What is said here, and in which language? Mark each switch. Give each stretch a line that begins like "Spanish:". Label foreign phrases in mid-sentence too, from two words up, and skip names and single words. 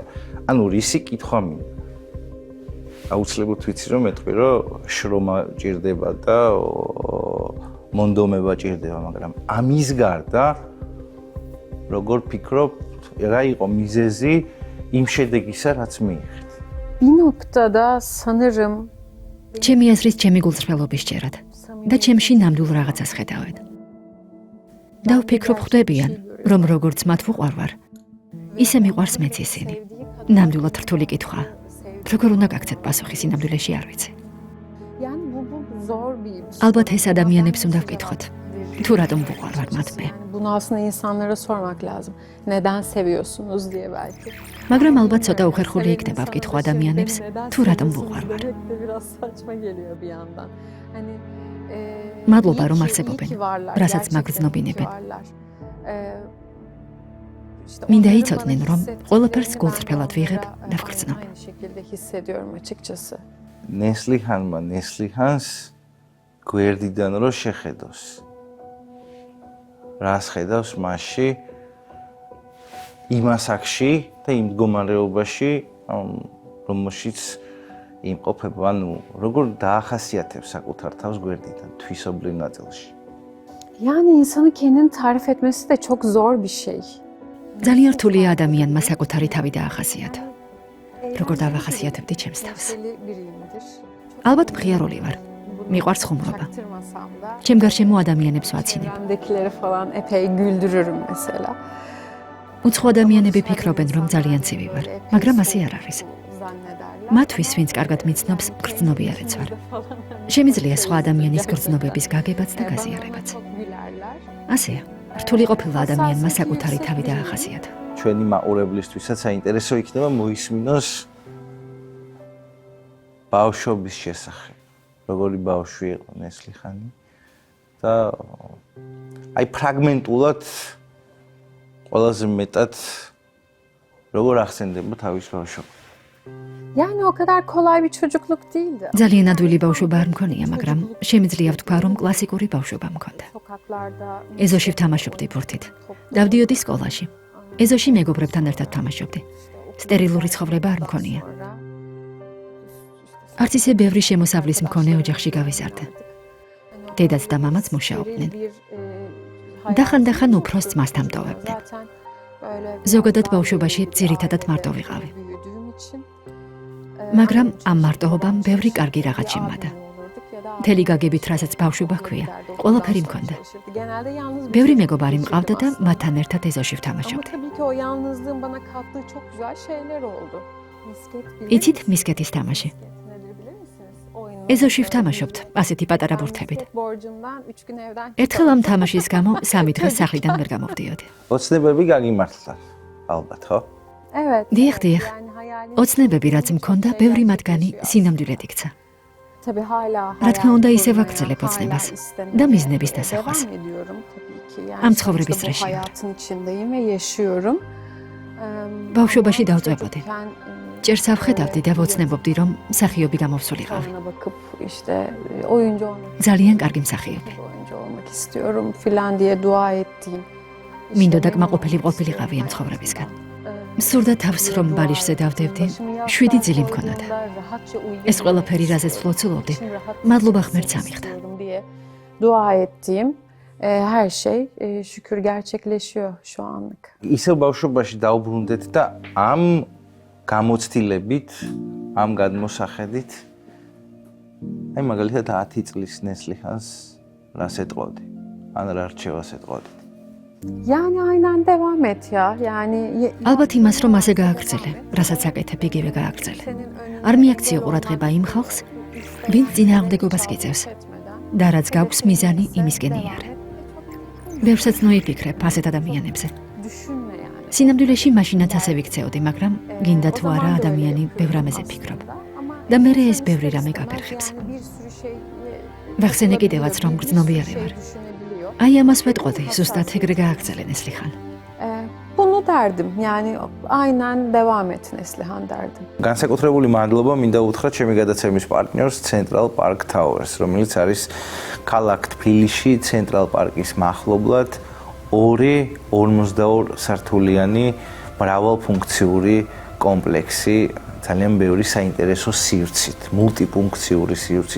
Georgian: ანუ რისი კითხვა მინდა. აუცილებლად ვიცი რომ მეტყვი რომ შრომა ჭირდება და მონდომება ჭირდება, მაგრამ ამის გარდა როგორ ფიქრობთ, რა იყო მიზეზი იმ შედეგისა, რაც მიიღეთ?
Turkish: Bir noktada sanırım
Georgian: ჩემი აზრით, ჩემი გულწრფელობის ჭერად და ჩემში ნამდვილ რაღაცას ხედავენ. და ვფიქრობ ხვდებიან, რომ როგორც მათ ვუყვარვარ, ისე მიყვარს მეც ისინი. ნამდვილად რთული კითხვა. როგორ უნდა გაგცეთ პასუხი სინამდვილეში არ ვიცი.
Turkish: yani bu zor bir
Georgian: ალბათ ეს ადამიანებს უნდა ვკითხოთ. თუ რატომ ვუყვარვარ მათ მე.
Turkish: Bunu aslında insanlara sormak lazım. Neden seviyorsunuz diye belki.
Georgian: მაგრამ ალბათ ცოტა უხერხული იქნება ვკითხო ადამიანებს, თუ რატომ ვუყვარვარ.
Turkish: Biraz saçma geliyor bir yandan. Hani
Georgian: მადლობა რომ არსებობენ, რასაც მაგრძნობინებენ. მინდა იცოდნენ, რომ ყველაფერს გულწრფელად ვიღებ და ვგრძნობ.
Turkish: Aynı şekilde hissediyorum açıkçası.
Georgian: ნესლიხანმა ნესლიხანს გვერდიდან რო შეხედოს. რას ხედავს მასში იმ ასაკში და იმ მდგომარეობაში, რომელშიც იმყოფება, ანუ როგორ დაახასიათებს საკუთარ თავს გვერდიდან თვისობრივ ნაწილში.
Turkish: Yani insanın kendini tarif etmesi de çok zor bir şey.
Georgian: ძალიან რთულია ადამიანმა საკუთარი თავი დაახასიათო. როგორ დავახასიათებდი ჩემს თავს?
Turkish: biriyimdir.
Georgian: ალბათ მხიარული ვარ. მიყვარს ხუმრობა.
Turkish: Çaktırmasam da
Georgian: ჩემ გარშემო ადამიანებს ვაცინებ.
Turkish: çevremdekileri falan epey güldürürüm mesela.
Georgian: უცხო ადამიანები ფიქრობენ, რომ ძალიან ცივი ვარ, მაგრამ ასე არ არის. მათთვის, ვინც კარგად მიცნობს, გრძნობი არ ეცვარ. შემიძლია სხვა ადამიანის გრძნობების გაგებაც და გაზიარებაც. ასეა, რთული ყოფილმა ადამიანმა საკუთარი თავი დაახასიათა. ჩვენი მაყურებლისთვისაც საინტერესო იქნება მოისმინოს ბავშვობის შესახებ. როგორი ბავშვი იყო ნესლიხანი და აი ფრაგმენტულად ყველაზე მეტად როგორ ახსენდება თავის ბავშვობა.
Turkish: Yani o kadar kolay bir çocukluk değildi.
Georgian: ძალიან ადვილი ბავშვობა არ მქონია, მაგრამ შემიძლია ვთქვა, რომ კლასიკური ბავშვობა მქონდა.
Turkish: Sokaklarda
Georgian: ეზოში ვთამაშობდი ბურთით. დავდიოდი სკოლაში. ეზოში მეგობრებთან ერთად თამაშობდი. სტერილური ცხოვრება არ მქონია. არც ისე ბევრი შემოსავლის მქონე ოჯახში გავიზარდე. დედაც და მამაც მუშაობდნენ. დახან-დახან უფროს ძმას დამტოვებდნენ. ზოგადად ბავშვობაში ძირითადად მარტო ვიყავი. მაგრამ ამ მარტოობამ ბევრი კარგი რაღაც შემმადა. მთელი გაგებით, რასაც ბავშვობა ჰქვია, ყველაფერი მქონდა. ბევრი მეგობარი მყავდა და მათთან ერთად ეზოში
Turkish: Ama
Georgian: ვთამაშობდი.
Turkish: tabii ki o yalnızlığın bana kattığı çok güzel şeyler oldu. Misket bilir
Georgian: იცით მისკეთის თამაში?
Turkish: nedir bilir misiniz? Oyunun
Georgian: ეზოში ვთამაშობთ, ასეთი პატარა ბურთებით.
Turkish: misket borcundan 3 gün evden
Georgian: ერთხელ ამ თამაშის გამო 3 დღე სახლიდან ვერ გამოვდიოდი. ოცნებები გაგიმართლა ალბათ, ხო?
Turkish: Evet.
Georgian: დიახ, დიახ.
Turkish: Yani hayalim
Georgian: ოცნებები რაც მქონდა, ბევრი მათგანი სინამდვილედ იქცა.
Turkish: tabii hala
Georgian: რა თქმა უნდა,
Turkish: hayal
Georgian: ისე
Turkish: kurmaya,
Georgian: ვაგრძელებ ოცნებას
Turkish: hala istemeye
Georgian: და მიზნების დასახვას.
Turkish: devam ediyorum tabii ki. Yani Am sonuçta
Georgian: ცხოვრების
Turkish: bu
Georgian: წრეში ვარ.
Turkish: hayatın içindeyim ve yaşıyorum.
Georgian: ბავშვობაში დავწვებოდი.
Turkish: Çocukken,
Georgian: ჭერს ავხედავდი და ვოცნებობდი, რომ მსახიობი გამოვსულიყავი.
Turkish: ekrana bakıp işte oyuncu olmak
Georgian: ძალიან კარგი მსახიობი.
Turkish: oyuncu olmak istiyorum filan diye dua ettiğim.
Georgian: მინდოდა კმაყოფილი ყოფილიყავი ამ ცხოვრებისგან. მსურდა თავს რომ ბალიშზე დავდებდი, 7 ძილი მქონოდა. ეს ყველაფერი რაზეც ვლოცულობდი, მადლობა ღმერთს ამიხდა.
Turkish: Dua ettiğim her şey şükür gerçekleşiyor şu anlık.
Georgian: ისევ ბავშვობაში დაუბრუნდეთ და ამ გამოცდილებით, ამ გადმოსახედით აი მაგალითად 10 წლის ნესლიხანს რას ეტყოდი? ან რა რჩევას ეტყოდი?
Turkish: Yani aynen devam et ya. Yani
Georgian: ალბათ იმას რომ ასე გააგრძელე, რასაც აკეთებ, იგივე გააგრძელე. არ მიაქციო ყურადღება იმ ხალხს, ვინც წინააღმდეგობას გიწევს და რაც გაქვს მიზანი იმისკენ იარე. ბევრსაც ნოიფიქრებ ასეთ ადამიანებზე.
Turkish: düşünme yani.
Georgian: სინამდვილეში მაშინაც ასე ვიქცეოდი, მაგრამ გინდა თუ არა ადამიანი ბევრ რამეზე ფიქრობ. და მე ეს ბევრი რამე გაფერხებს.
Turkish: Bir sürü şey
Georgian: ვახსენე კიდევაც რომ გრძნობიარე ვარ. აი ამას ვეტყოდი, ზუსტად ეგრე გააგრძელე ნესლიხან.
Turkish: Bunu derdim. Yani aynen devam et Neslihan derdim.
Georgian: განსაკუთრებული მადლობა მინდა უთხრა ჩემი გადაცემის პარტნიორს Central Park Towers, რომელიც არის ქალაქ თბილისში Central Park-ის მახლობლად 42 სართულიანი მრავალფუნქციური კომპლექსი, ძალიან ბევრი საინტერესო სივრცით, მულტიფუნქციური სივრცით.